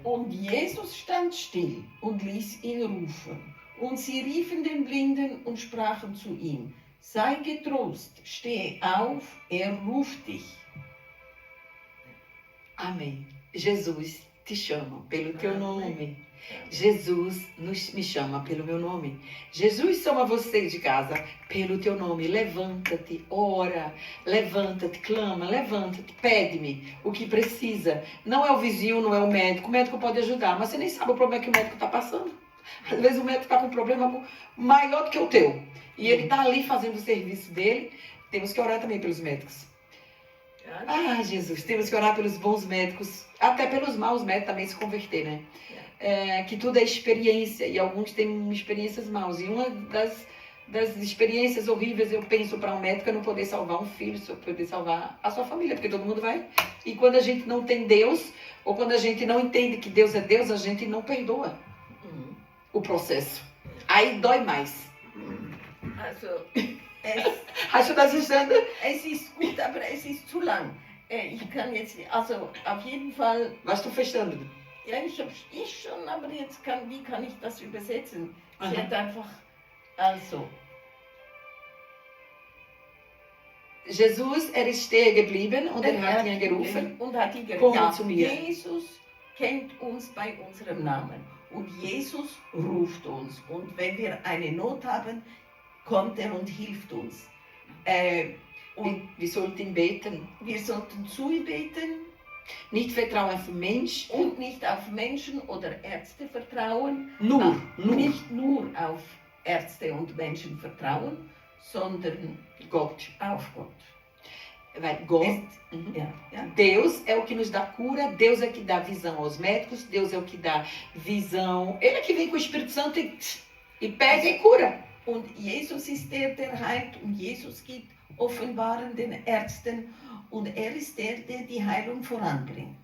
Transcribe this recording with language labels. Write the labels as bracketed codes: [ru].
[de] Und Jesus stand still und ließ ihn rufen. Und sie riefen den Blinden und sprachen zu ihm: sei getrost, steh auf, ruft dich. [pt] Amém. Jesus te chama pelo teu nome. Jesus me chama pelo meu nome. Jesus chama você de casa pelo teu nome. Levanta-te, ora, levanta-te, clama, levanta-te, pede-me o que precisa. Não é o vizinho, não é o médico pode ajudar, mas você nem sabe o problema que o médico está passando. Às vezes o médico está com um problema maior do que o teu e ele está ali fazendo o serviço dele. Temos que orar também pelos médicos. Ah, Jesus, temos que orar pelos bons médicos, até pelos maus médicos também se converter, né? Que tudo é experiência e alguns têm experiências maus. E uma das experiências horríveis, eu penso, para um médico é não poder salvar um filho, poder salvar a sua família, porque todo mundo vai. E quando a gente não tem Deus, ou quando a gente não entende que Deus é Deus, a gente não perdoa o processo. Aí dói mais. [de] Also, es, Hast du das verstanden? es ist gut, aber es ist zu lang. Ich kann jetzt, also auf jeden Fall, Hast du verstanden? ja, ich schon, aber jetzt wie kann ich das übersetzen? Sie Aha. hat einfach, also, Jesus, er ist stehen geblieben und er hat ihn gerufen. Und hat ihn Komm gerufen. zu mir. Jesus kennt uns bei unserem Namen. Und Jesus ruft uns. Und wenn wir eine Not haben, kommt er und hilft uns. Und Wir sollten beten. wir sollten zu ihm beten Nicht vertrauen auf den Mensch. und nicht auf Menschen oder Ärzte vertrauen. Nur. Nicht nur auf Ärzte und Menschen vertrauen, sondern Gott. auf Gott. [pt] Vai, Gott. [de] Ja, ja. [pt] Deus é o que nos dá cura, Deus é o que dá visão aos médicos, Deus é o que dá visão. Ele é que vem com o Espírito Santo e pega e cura. [de] Und Jesus ist der, der heilt, und Jesus gibt Offenbaren den Ärzten, und er ist der, der die Heilung voranbringt.